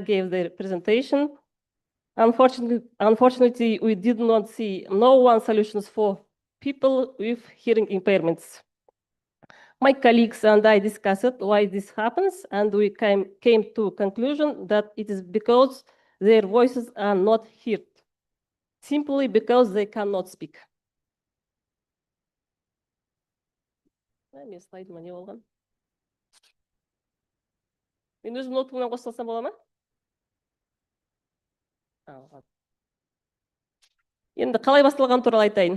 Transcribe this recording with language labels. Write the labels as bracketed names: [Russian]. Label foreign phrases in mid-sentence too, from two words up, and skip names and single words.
[English] gave their presentation. Unfortunately, we did not see one solutions for people with hearing impairments. My colleagues and I discussed why this happens, and we came to conclusion that it is because their voices are not heard, simply because they cannot speak. [Kazakh] Мен слайдыма не болған? Мен өзім ноутбугымнан қосылсам бола ма? Енді қалай басталған туралы айтайын.